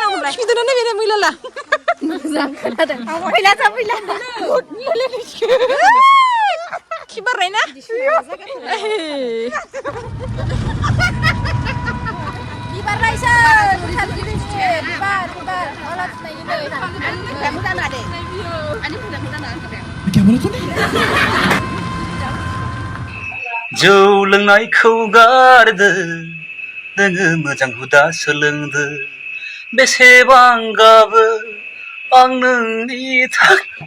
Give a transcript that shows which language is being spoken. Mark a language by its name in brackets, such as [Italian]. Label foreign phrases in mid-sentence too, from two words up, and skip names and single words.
[Bodo] खिदोना बेनो मैलाला मोजां खोनादों मैला जा मैला खिबारनाय ना बिबार रायसा बिबार बिबार अला थुनायनि नै आंनि मोजां ना दे आंनि मोजां ना [Indonesian] Gimana tuh nih? [Bodo] जौ लोंनायखौ गारदो नोङो मोजां हुदा सोलोंदो बेसेबां गाबो आं नोंनि थाखाय